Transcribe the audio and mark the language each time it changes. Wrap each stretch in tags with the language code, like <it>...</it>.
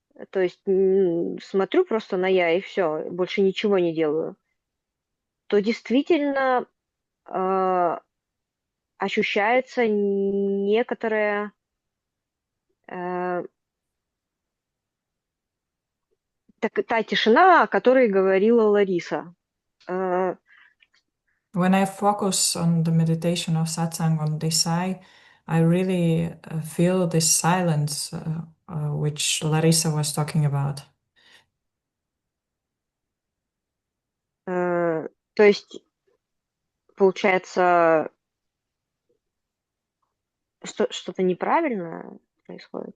<ru>то есть смотрю просто на «я» и все, больше ничего не делаю, то действительно ощущается некоторая та тишина, о которой говорила Лариса.</ru> <en>When I focus on the meditation of satsang on this I really feel this silence which Larissa was talking about.</en> <ru>То есть, получается, что-то неправильное происходит.</ru>